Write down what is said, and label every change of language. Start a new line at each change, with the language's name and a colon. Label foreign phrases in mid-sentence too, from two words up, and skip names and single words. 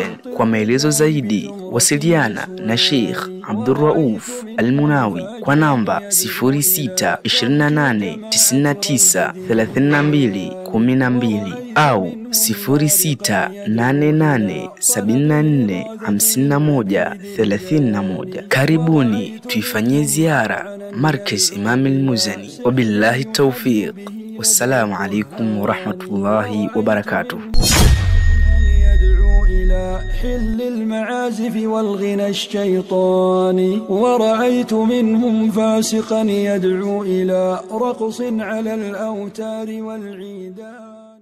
Swahili: Kwa maelezo zaidi wasiliana na Sheikh Abdurrauf Al-Munawi kwa namba 0628993212 au 0688745131. Karibuni tuifanyie ziara Markaz Imam al-Muzani.
Arabic: Wabillahi tawfiq. Wassalamu alaykum wa rahmatullahi wa barakatuh. حل المعازف والغنى الشيطاني ورأيت منهم فاسقا يدعو إلى رقص على الأوتار والعيدان.